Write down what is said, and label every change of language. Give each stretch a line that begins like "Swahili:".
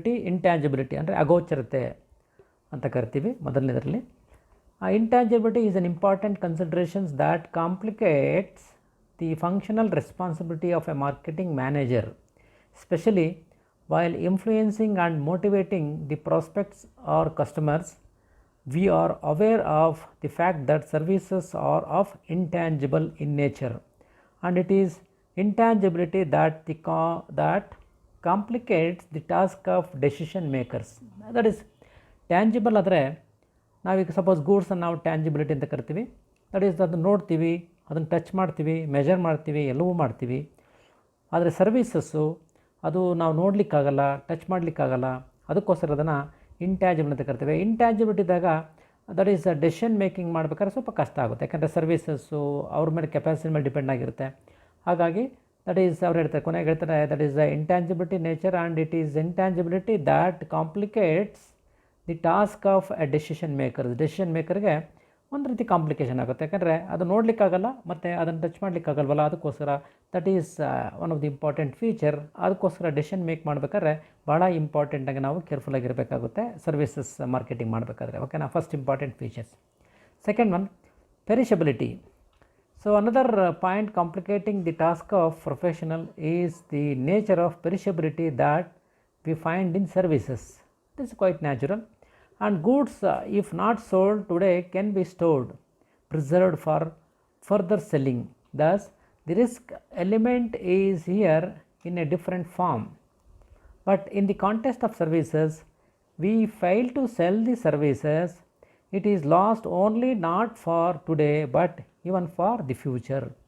Kannada: ಇಂಟ್ಯಾಂಜಿಬಿಲಿಟಿ ಅಂದರೆ ಅಗೋಚರತೆ ಅಂತ ಕರಿತೀವಿ ಮೊದಲನೇದರಲ್ಲಿ.
English: Intangibility is an important consideration that complicates the functional responsibility of a marketing manager, especially while influencing and motivating the prospects or customers. We are aware of the fact that services are of intangible in nature, and it is intangibility that complicates the task of decision makers. That is tangible
Kannada: ಆದರೆ ನಾವೀಗ suppose ಗೂಡ್ಸನ್ನು ನಾವು ಟ್ಯಾಂಜಿಬಿಲಿಟಿ ಅಂತ ಕರಿತೀವಿ. That is ಅದನ್ನು ನೋಡ್ತೀವಿ, ಅದನ್ನು touch ಮಾಡ್ತೀವಿ, measure ಮಾಡ್ತೀವಿ, ಎಲ್ಲವೂ ಮಾಡ್ತೀವಿ. ಆದರೆ ಸರ್ವೀಸಸ್ಸು ಅದು ನಾವು ನೋಡಲಿಕ್ಕಾಗಲ್ಲ, ಟಚ್ ಮಾಡಲಿಕ್ಕಾಗಲ್ಲ, ಅದಕ್ಕೋಸ್ಕರ ಅದನ್ನು ಇಂಟ್ಯಾಂಜಿಬಲ್ ಅಂತ ಕರಿತೀವಿ. ಇಂಟ್ಯಾಂಜಿಬಿಲಿಟಿದಾಗ ದಟ್ ಈಸ್ ಡೆಸಿಷನ್ ಮೇಕಿಂಗ್ ಮಾಡಬೇಕಾದ್ರೆ ಸ್ವಲ್ಪ ಕಷ್ಟ ಆಗುತ್ತೆ, ಯಾಕಂದರೆ ಸರ್ವೀಸಸ್ಸು ಅವ್ರ ಮೇಲೆ ಕೆಪಾಸಿಟಿ ಮೇಲೆ ಡಿಪೆಂಡ್ ಆಗಿರುತ್ತೆ. ಹಾಗಾಗಿ
English: that is ಅವ್ರು ಹೇಳ್ತಾರೆ, ಕೊನೆಗೆ ಹೇಳ್ತಾರೆ, that is intangibility nature and it is intangibility that complicates the task of a decision ಮೇಕರ್ಗೆ
Kannada: ಒಂದು ರೀತಿ ಕಾಂಪ್ಲಿಕೇಶನ್ ಆಗುತ್ತೆ, ಯಾಕಂದರೆ ಅದು ನೋಡಲಿಕ್ಕಾಗಲ್ಲ ಮತ್ತು ಅದನ್ನು ಟಚ್ ಮಾಡಲಿಕ್ಕಾಗಲ್ವಲ್ಲ. ಅದಕ್ಕೋಸ್ಕರ
English: That is one of the important feature.
Kannada: ಅದಕ್ಕೋಸ್ಕರ ಡೆಸಿಷನ್ ಮೇಕ್ ಮಾಡಬೇಕಾದ್ರೆ ಭಾಳ ಇಂಪಾರ್ಟೆಂಟಾಗಿ ನಾವು ಕೇರ್ಫುಲ್ಲಾಗಿರಬೇಕಾಗುತ್ತೆ ಸರ್ವಿಸಸ್ ಮಾರ್ಕೆಟಿಂಗ್ ಮಾಡಬೇಕಾದ್ರೆ.
English: ಓಕೆನಾ, first important features. Second one perishability. So another point complicating the task of professional is the nature of perishability that we find in services. This is quite natural, and goods if not sold today can be stored, preserved for further selling. Thus the risk element is here in a different form. But in the context of services, we fail to sell the services, it is lost only not for today but even for the future.